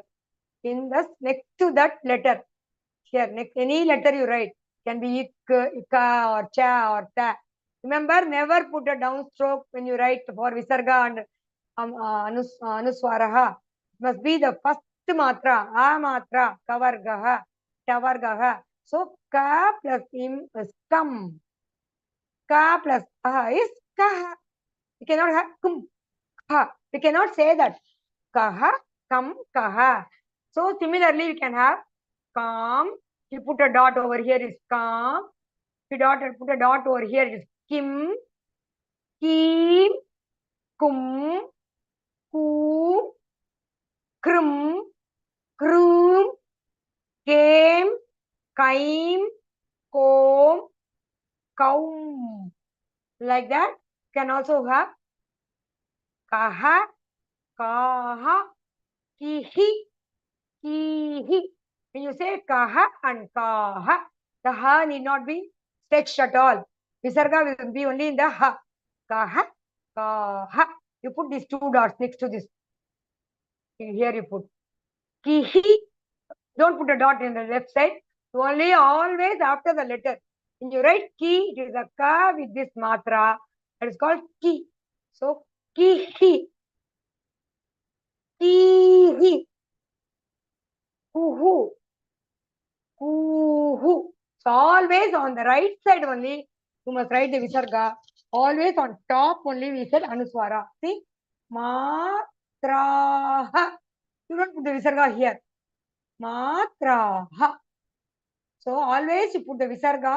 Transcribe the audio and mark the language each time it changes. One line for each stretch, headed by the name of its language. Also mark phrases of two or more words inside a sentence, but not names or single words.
English: In the next to that letter, here, next any letter you write, can be ik, ika or cha or ta. Remember, never put a downstroke when you write for visarga and anuswaraha. Must be the first matra, a matra, kavargaha, tavargaha. So, ka plus im is kam. Ka plus aha is kaha. You cannot have kum, ha. We cannot say that.
Sanskrit: Kaha, kam, kaha.
English: So, similarly, we can have kam. You put a dot over here is kam. You put a dot over here is kim, kim, kum, ku, krum, krum, came, kaim, kom, kaum. Like that. Can also have kaha, kaha, kihi, kihi. When you say kaha and kaha, the ha need not be stretched at all. Visarga will be only in the ha.
Sanskrit: Kaha, kaha.
English: You put these two dots next to this. Here you put kihi. Don't put a dot in the left side. Only always after the letter. When you write ki, it is a ka with this matra. That is called ki. So kihi, kihi, kuhu, kuhu. So always on the right side only, you must write the visarga. Always on top only we said anuswara. See? Matraha. You don't put the visarga here. Matraha. So always you put the visarga.